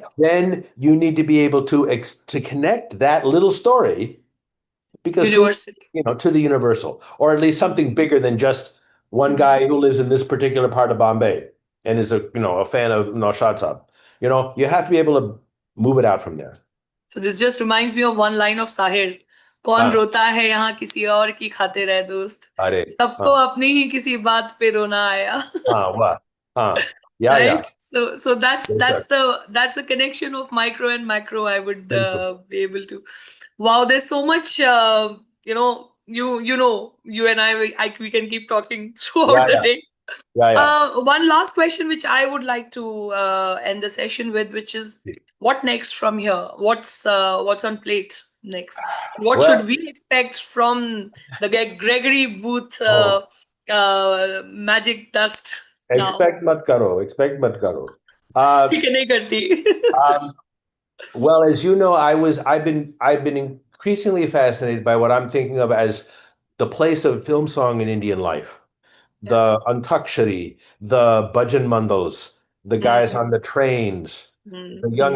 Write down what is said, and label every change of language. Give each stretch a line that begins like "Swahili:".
English: But then you need to be able to connect that little story because Universal. to the universal, or at least Hmm. something bigger than just one Hmm. guy who lives in this particular part of Bombay and is a fan of Naushad Saab. You have to be able to move it out from there. So this just reminds me of one line of Sahir.
Hindi: कौन हाँ, रोता है यहाँ किसी और की खाते रहे दोस्त, अरे, सबको हाँ, अपनी ही किसी बात पे रोना आया. हाँ, वाह, हाँ, या,
English: Right, so that's
Hindi: बेशक,
English: that's the that's the connection of micro and macro, I would
Hindi: बिल्कुल,
English: be able to. Wow, there's so much, you and we can keep talking yeah, throughout the yeah, day. Yeah, One last question, which I would like to end the session with, which is, what next from here? What's on plate next? What should well, we expect from the Gregory Booth oh, magic dust now?
Hindi: expect मत करो. Uh, ठीक है, नहीं करती.
English: um, well, as you know, I've been increasingly fascinated by what I'm thinking of as the place of film song in Indian life. Yeah. The Antakshari, the Bhajan Mandals, the guys Hmm. on the trains, the young